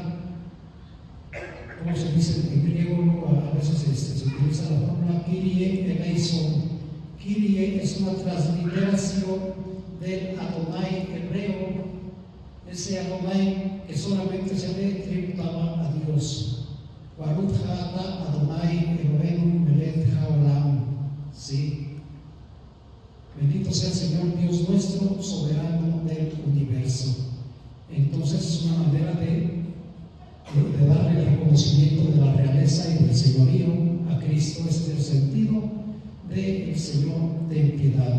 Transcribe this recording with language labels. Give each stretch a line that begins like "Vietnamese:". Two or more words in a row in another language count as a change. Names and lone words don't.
Spanish: Como se dice en griego, a veces se utiliza la fórmula
Greek: Κύριε ελέησον,
Spanish: Kyrie es una transliteración del Adonai hebreo, ese Adonai que solamente se le tributaba a Dios.
Hebrew: ברוך אתה אדוני אלוהינו מלך העולם.
Spanish: Sí. Bendito sea el Señor Dios nuestro, soberano del universo. Entonces es una manera de darle el reconocimiento de la realeza y del señorío a Cristo. Este es el sentido del Señor, ten piedad.